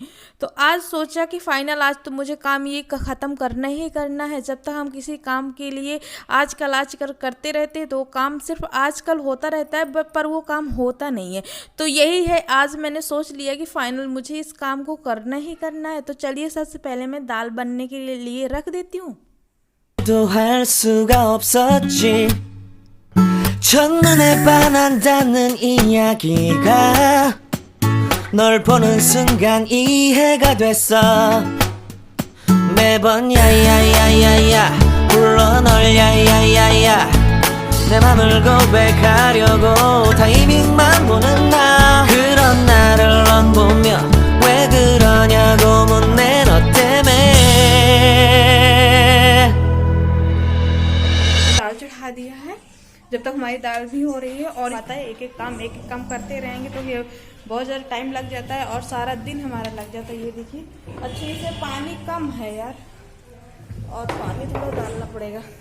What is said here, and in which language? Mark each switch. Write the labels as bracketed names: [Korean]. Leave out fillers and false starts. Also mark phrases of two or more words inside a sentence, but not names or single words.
[Hindi] तो आज सोचा कि फाइनल आज तो मुझे काम ये ख़त्म करना ही करना है। जब तक हम किसी काम के लिए आजकल आजकल करते रहते हैं तो वो काम सिर्फ आजकल होता रहता है, पर वो काम होता नहीं है। तो यही है, आज मैंने सोच लिया कि फाइनल मुझे इस काम को करना ही करना है। तो चलिए सबसे पहले मैं दाल बनने के लिए रख देती हूँ। [Korean] 또 할 수가 없었지. 첫눈에 반한다는 이야기가 널 보는 순간 이해가 됐어. 매번 야야야야야 불러 널 야야야야 내 맘을 고백하려고 타이밍만 보는 나. 그런 나를 넌 보며 왜 그러냐고 묻네 너 때문에. [Hindi] दाल चढ़ा दिया है। जब तक हमारी दाल भी हो रही है, और पता है एक एक काम करते रहेंगे तो ये बहुत ज़्यादा टाइम लग जाता है और सारा दिन हमारा लग जाता है। ये देखिए अच्छे से पानी कम है यार, और पानी थोड़ा डालना पड़ेगा।